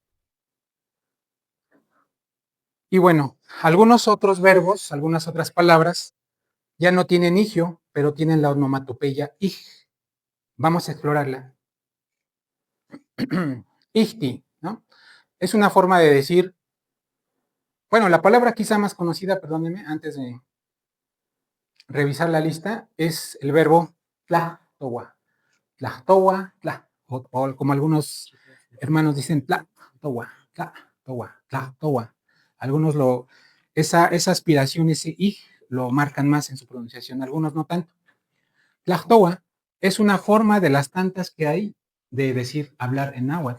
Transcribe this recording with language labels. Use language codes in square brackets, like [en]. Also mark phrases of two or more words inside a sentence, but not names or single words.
[es] Y bueno, algunos otros verbos, algunas otras palabras, ya no tienen igio, pero tienen la onomatopeya ij. Vamos a explorarla. Ijti, ¿no? Es una forma de decir, bueno, la palabra quizá más conocida, perdónenme, antes de revisar la lista, es el verbo tlahtowa. [nah] Tlahtowa, tlah, [es] o como algunos hermanos dicen, [nah] tlahtowa, tlahtowa, tlahtowa. [es] Algunos esa aspiración, ese ij, lo marcan más en su pronunciación, algunos no tanto. Tlahtowa es una forma de las tantas que hay de decir hablar en náhuatl.